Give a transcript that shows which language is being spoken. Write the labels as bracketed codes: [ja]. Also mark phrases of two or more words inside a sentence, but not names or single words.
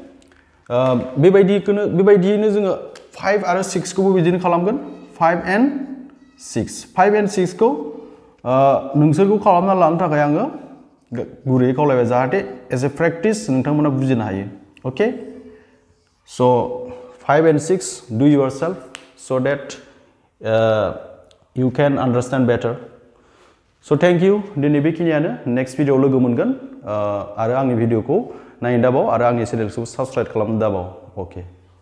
[brx] बेबायदियैनो जोङो 5 आरो 6 खौबो बिदिनो खालामगोन [en] 5 and 6 [brx] खौ नोंसोरखौ खालामना लानो थाखाय आङो गुरैयै खावलायबाय जाहाथे [en] as a practice [brx] नोंथांमोना बुजिनो हायो [en] okay so' 5 and 6 do yourself so that you can understand better so thank you [brx] दिनै बेखिनियानो [en] next video [brx] लोगो मोनगोन आरो आंनि भिडिअखौ नायनो दाबाव आरो आंनि चेनेलखौ साबस्क्राइब खालामनो दाबाव अके